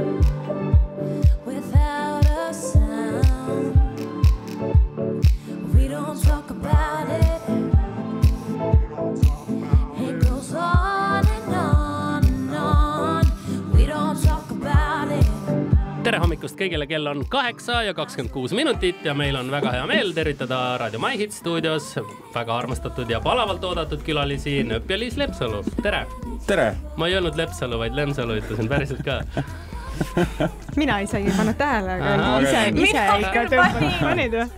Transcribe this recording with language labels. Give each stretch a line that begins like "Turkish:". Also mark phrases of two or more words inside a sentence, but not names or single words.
English: Without a sound. We don't talk about it. It goes on and on and on. We don't talk about it.
Estonian: Tere hommikust kõigile, kell on 8:26 ja meil on väga hea meel tervitada Raadio My Hit stuudios väga armastatud ja palavalt oodatud külalisi Nööp ja Liis Lepsalu. Tere! Tere! Ma ei öelnud Lepsalu, vaid Lemsalu ütlesin päriselt ka. Mina isegi ei pannud tähele, aga ise ikka panid või?